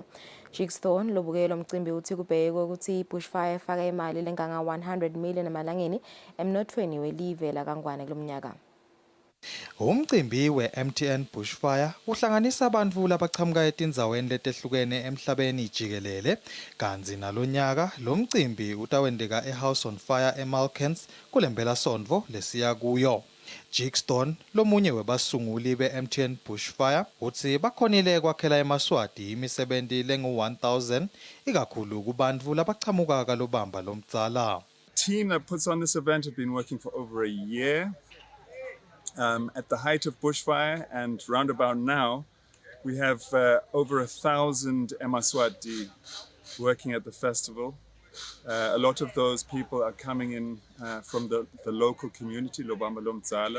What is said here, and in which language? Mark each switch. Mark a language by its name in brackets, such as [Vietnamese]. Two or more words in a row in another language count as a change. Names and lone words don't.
[Swati] Jigsthorne lobukelo mcimbi uthi kubheke ukuthi i-Bushfire ifaka imali lenganga 100 million emalangeni emnothweni welive lakangwane kulomnyaka. Umcimbi we-MTN Bushfire uhlanganisa abantu labachamuka etindzaweni letehlukene emhlabeni jikelele. Kanzi nalonyaka lo mcimbi utawendeka eHouse on Fire eMalkens kulembela sondvo lesiya kuyo. Jigston lomunye webasunguli be-MTN Bushfire uthi bakhonile kwakhela eMaswati imisebenti lengu-1000 ikakhulu kubantu labachamuka kalobamba lomdzala. [English] Team that puts on this event have been working for over a year. At the height of bushfire and roundabout now, we have over 1,000 Emaswati working at the festival. A lot of those people are coming in from the local community, Lobamba Lomdzala.